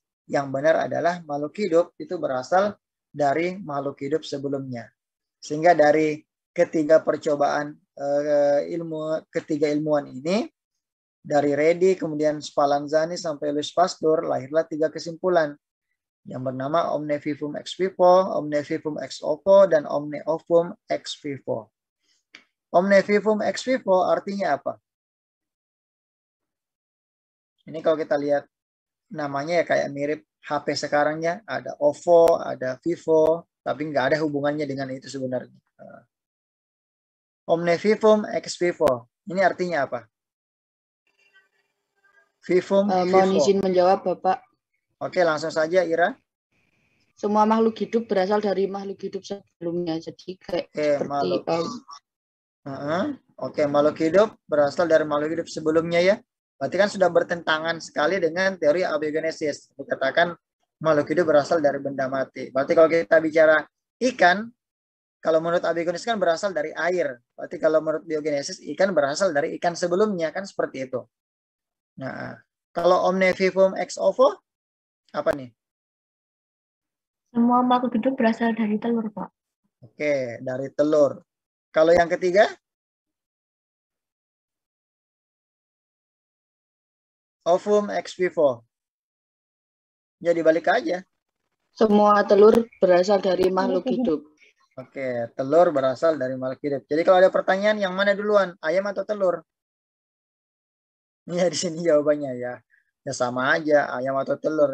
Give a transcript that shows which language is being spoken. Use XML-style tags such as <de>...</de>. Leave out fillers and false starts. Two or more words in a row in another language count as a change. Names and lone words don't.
<id>Yang benar adalah makhluk hidup itu berasal dari makhluk hidup sebelumnya. Sehingga dari ketiga percobaan ketiga ilmuwan ini, dari Redi, kemudian Spallanzani sampai Louis Pasteur, lahirlah tiga kesimpulan yang bernama</id> <la>omne vivum ex vivo, omne vivum ex ovo,</la> <id>dan</id> <la>omne ovum ex vivo. Omne vivum ex vivo</la> <id>artinya apa? Ini kalau kita lihat namanya ya kayak mirip HP sekarang ya, ada ovo, ada vivo, tapi nggak ada hubungannya dengan itu sebenarnya.</id> <la>Omne vivum ex vivo,</la> <id>ini artinya apa? Vivum Mohon vivo. izin menjawab, Bapak. Oke, langsung saja Ira. Semua makhluk hidup berasal dari makhluk hidup sebelumnya. Jadi kayak seperti Oke, makhluk hidup berasal dari makhluk hidup sebelumnya ya. Berarti kan sudah bertentangan sekali dengan teori abiogenesis. Dikatakan makhluk hidup berasal dari benda mati. Berarti kalau kita bicara ikan, kalau menurut abiogenesis kan berasal dari air. Berarti kalau menurut biogenesis ikan berasal dari ikan sebelumnya, kan seperti itu. Nah, kalau</id> <la>omne vivum ex ovo</la> <id>apa nih? Semua makhluk hidup berasal dari telur, Pak. Oke, dari telur. Kalau yang ketiga?</id> <la>Ovum ex vivo.</la> <id>Jadi balik aja. semua telur berasal dari makhluk hidup. Oke, telur berasal dari makhluk hidup. Jadi kalau ada pertanyaan yang mana duluan, ayam atau telur? Iya, di sini jawabannya ya. Ya sama aja, ayam atau telur.</id>